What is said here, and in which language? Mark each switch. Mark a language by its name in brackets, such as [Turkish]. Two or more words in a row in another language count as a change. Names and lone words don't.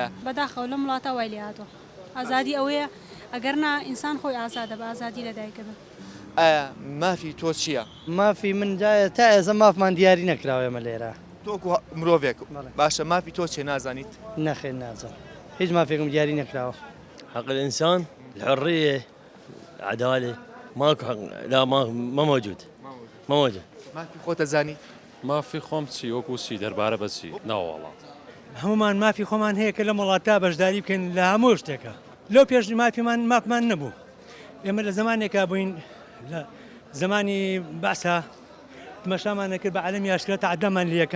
[Central Kurdish] بەداخەوە لەم وڵاتە وای لێ هاتووە. ئازادی ئەوەیە ئەگەر نا ئینسان خۆی ئازادە بە ئازادی لەدایکە بن. ئایا مافی تۆ چییە؟ مافی من جایە تا ئێزە مافمان دیاری نەکراوە ئێمە لێرە. تۆکو مرۆڤێک باشە مافی تۆ چێ نازانیت؟ نەخێر نازانم. هیچ مافێکم دیاری نەکراوە. [Arabic] حق الإنسان الحرية العدالة ماكو حق لا ما موجود. ما موجود. [Central Kurdish] مافی خۆتە زانی؟ مافی خۆم چی وەکو چی دەربارە بەچی ناوەڵات. هەمومان مافی خۆمان هەیە کە لە وڵاتە بەشداری بکەین لە هەموو شتێکە. لەو پێش مافمان نەبوو. ئێمە لە زمانێکا بووین لە زمانی بەعسا تمەشامان نەکرد بە عەلەمی ئاشکرا تەعەدامان لێکەن.